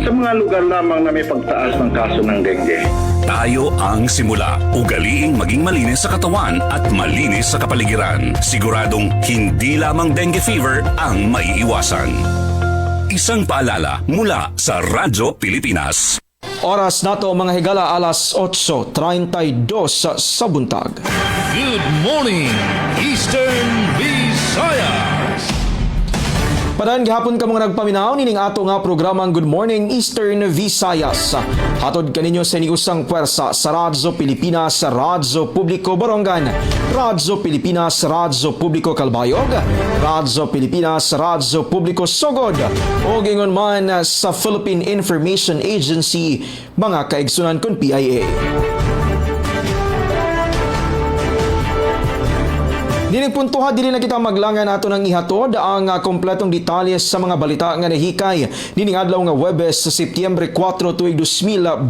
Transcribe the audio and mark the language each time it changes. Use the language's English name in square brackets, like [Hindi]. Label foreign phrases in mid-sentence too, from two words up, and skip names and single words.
[Filipino] Sa mga lugar lamang na may pagtaas ng kaso ng dengue. Tayo ang simula. Ugaliing maging malinis sa katawan at malinis sa kapaligiran. Siguradong hindi lamang dengue fever ang maiiwasan. Isang paalala mula sa Radyo Pilipinas. [Cebuano] Oras nato mga higala, alas 8:32 sa buntag. [English] Good morning, Eastern Visayas. [Cebuano] Padayon gihapon ka mga nagpaminaw nining ato nga programang Good Morning Eastern Visayas. Hatod kaninyo sa iniusang pwersa sa Radyo Pilipinas, sa Radyo Publiko Borongan, Radyo Pilipinas, Radyo Publiko Calbayog, Radyo Pilipinas, Radyo Publiko Sugod, o gingon man sa Philippine Information Agency, mga kaigsunan kon PIA. Dining puntuha, dili na kita maglangan ato ng ihatod ang kompletong detalye sa mga balita nga nahikay nining adlaw nga Huwebes sa Setyembre 4, tuig 2025.